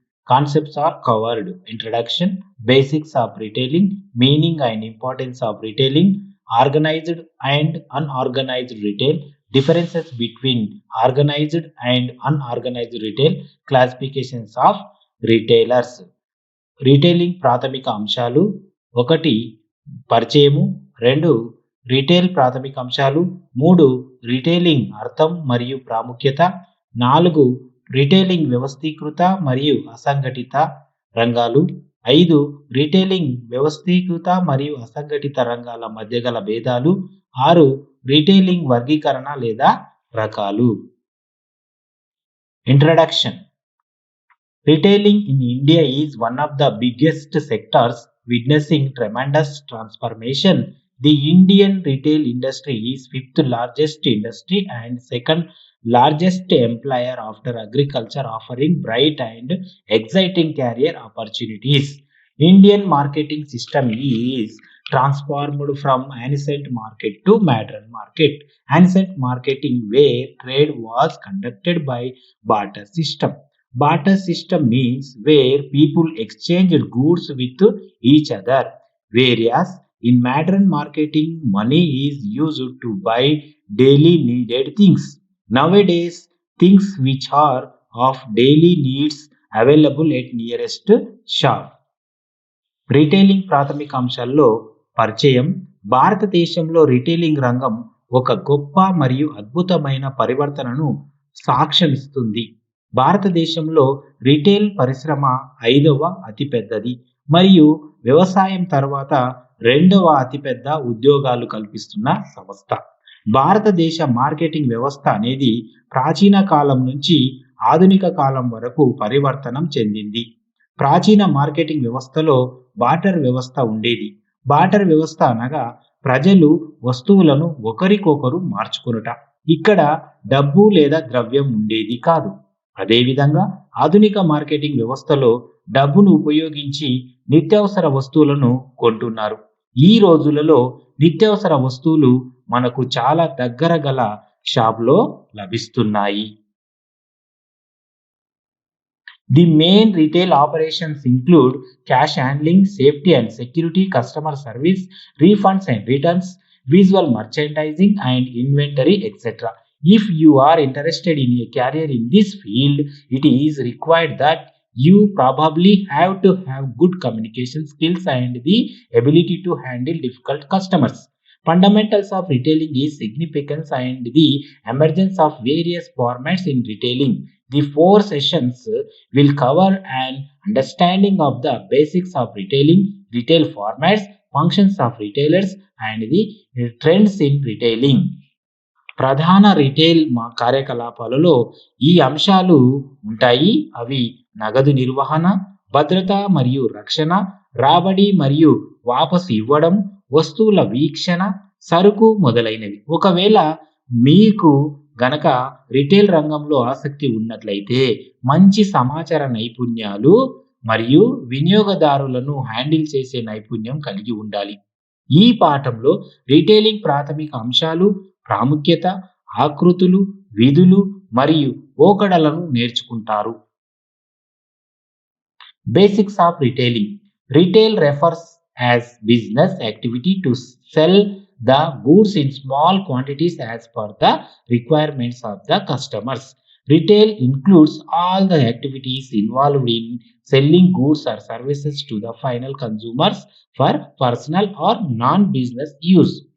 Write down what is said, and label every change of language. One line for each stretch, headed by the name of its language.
English: Concepts are covered. Introduction, basics of retailing, meaning and importance of retailing, organized and unorganized retail, differences between organized and unorganized retail, classifications of retailers.
Telugu: Retailing ప్రాథమిక అంశాలు: 1 పరిచయము, 2 retail ప్రాథమిక అంశాలు, 3 retailing అర్థం మరియు ప్రాముఖ్యత, 4 retailing వ్యవస్థీకృత మరియు అసంఘటిత రంగాలు, 5 రీటైలింగ్ వ్యవస్థీకృత మరియు అసంఘటిత రంగాల మధ్య గల భేదాలు, 6 రీటైలింగ్ వర్గీకరణ లేదా రకాలు.
English: Introduction. Retailing in India is one of the biggest sectors witnessing tremendous transformation. The Indian retail industry is fifth largest industry and second largest employer after agriculture, offering bright and exciting career opportunities. Indian marketing system is transformed from ancient market to modern market. Ancient marketing where trade was conducted by barter system. Barter system means where people exchanged goods with each other, whereas in modern marketing, money is used to buy daily needed things. Nowadays, things which are of daily needs available at nearest shop.
Telugu: Retailing ప్రాథమిక అంశాల్లో పరిచయం. భారతదేశంలో retailing రంగం ఒక గొప్ప మరియు అద్భుతమైన పరివర్తనను సాక్ష్యమిస్తుంది. భారతదేశంలో రీటైల్ పరిశ్రమ 5వ అతిపెద్దది మరియు వ్యవసాయం తర్వాత 2వ అతిపెద్ద ఉద్యోగాలు కల్పిస్తున్న సంస్థ. భారతదేశ మార్కెటింగ్ వ్యవస్థ అనేది ప్రాచీన కాలం నుంచి ఆధునిక కాలం వరకు పరివర్తనం చెందింది. ప్రాచీన మార్కెటింగ్ వ్యవస్థలో బార్టర్ వ్యవస్థ ఉండేది. బార్టర్ వ్యవస్థ అనగా ప్రజలు వస్తువులను ఒకరికొకరు మార్చుకొనుట. ఇక్కడ డబ్బు లేదా ద్రవ్యం ఉండేది కాదు. అదేవిధంగా ఆధునిక మార్కెటింగ్ వ్యవస్థలో డబ్బును ఉపయోగించి నిత్యావసర వస్తువులను కొంటున్నారు. ఈ రోజులలో నిత్యావసర వస్తువులు మనకు చాలా దగ్గర గల షాప్లో లభిస్తున్నాయి.
English: The main retail operations include cash handling, safety and security, customer service, refunds and returns, visual merchandising and inventory, etc. If you are interested in a career in this field, it is required that you probably have to have good communication skills and the ability to handle difficult customers. Fundamentals of retailing is significance and the emergence of various formats in retailing. The 4 sessions will cover an understanding of the basics of retailing, retail formats, functions of retailers, and the trends in retailing.
Telugu: ప్రధాన retail కార్యకలాపాలలో ఈ అంశాలు ఉంటాయి. అవి నగదు నిర్వహణ, భద్రత మరియు రక్షణ, రాబడి మరియు వాపసు ఇవ్వడం, వస్తువుల వీక్షణ, సరుకు మొదలైనవి. ఒకవేళ మీకు గనక రిటైల్ రంగంలో ఆసక్తి ఉన్నట్లయితే మంచి సమాచార నైపుణ్యాలు మరియు వినియోగదారులను హ్యాండిల్ చేసే నైపుణ్యం కలిగి ఉండాలి. ఈ పాఠంలో రీటైలింగ్ ప్రాథమిక అంశాలు, ప్రాముఖ్యత, ఆకృతులు, విధులు మరియు పోకడలను నేర్చుకుంటారు.
English: Basics of retailing. Retail refers as business activity to sell the goods in small quantities as per the requirements of the customers. Retail includes all the activities involved in selling goods or services to the final consumers for personal or non-business use.